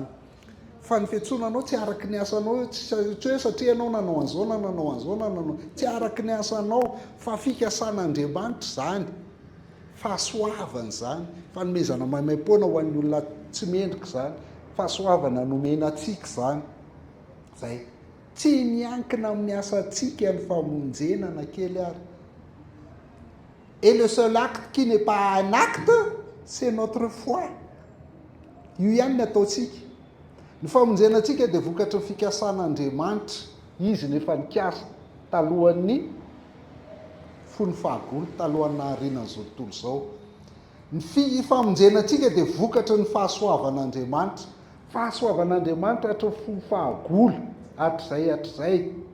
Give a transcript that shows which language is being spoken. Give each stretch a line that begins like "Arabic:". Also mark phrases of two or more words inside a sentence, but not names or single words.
Malagasy: Fa ny fiantsonanao tsy araky ny asanao, tsy hoe satria ianao nanao an'izao na nanao an'izao na nanao, tsy araky ny asanao fa fikasan'Andriamanitra zany, fahasoavana zany, fanomezana maimaim-poana ho an'ny olona tsy mendrika zany, fahasoavana nomena antsika zany. Zay tsy miankina amin'ny asantsika ny famonjena na kely ary.
French: Et le seul acte qui n'est pas un acte, c'est notre foi.
Malagasy: Io ihany ny ataontsika. Ny famonjena antsika dia vokatry ny fikasan'Andriamanitra, izy nefa nikasa talohan'ny fony fahagolo, talohan'ny naharinan'izao tontolo izao. Ny famonjena antsika dia vokatry ny fahasoavan'Andriamanitra, fahasoavan'Andriamanitra hatry ny fony fahagolo, hatr'izay.